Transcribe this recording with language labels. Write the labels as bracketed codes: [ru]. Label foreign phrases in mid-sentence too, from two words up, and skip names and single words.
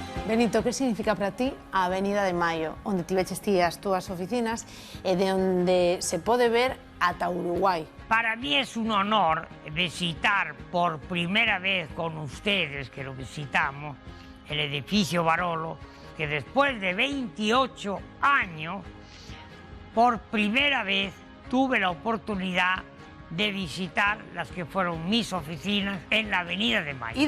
[gl] Benito, que significa para ti a Avenida de Maio, onde tiveches ti as túas oficinas e de onde se pode ver ata Uruguai? [es] Para mí es un honor visitar por primera vez con ustedes, que lo visitamos, el edificio Barolo, que después de 28 años, por primera vez tuve la oportunidad de visitar las que fueron mis oficinas en la Avenida de Mayo.